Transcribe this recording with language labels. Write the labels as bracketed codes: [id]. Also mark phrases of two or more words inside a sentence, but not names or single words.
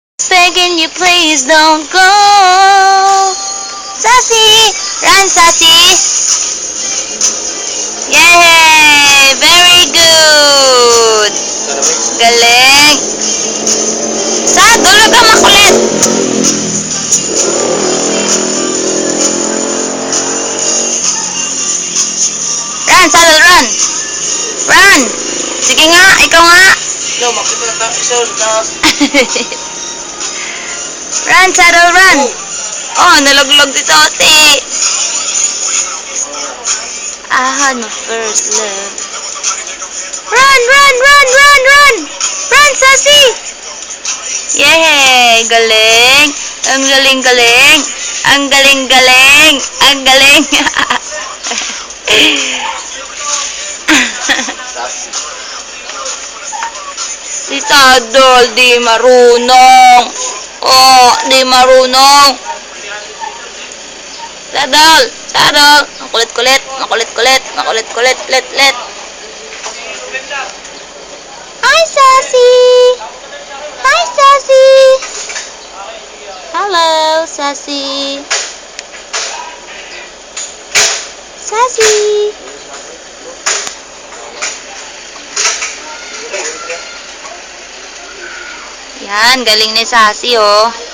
[en] begging you, please don't go. Sassy! Run, Sassy! Yay! Very good! [tl] Galing! Sa dulo ka makulit! [en] Run, Saddle, run! Run! [tl] Sige nga, ikaw nga! [en] Run, Saddle, run! [tl] Oh, nalaglag dito, ate! [en] I had my first love. Run, run, run, run, run! Run, Sassy! Yay! Galing! [tl] Ang galing-galing! Ang galing-galing! Ang galing! Si Saddle, di marunong. Oh, di marunong. Saddle, Saddle. Makulit-kulit, makulit-kulit, makulit-kulit, [en] let. Hi, Sassy. Hi, Sassy. Hello, Sassy. Sassy. [tl] Yan, galing ni Sassy, oh.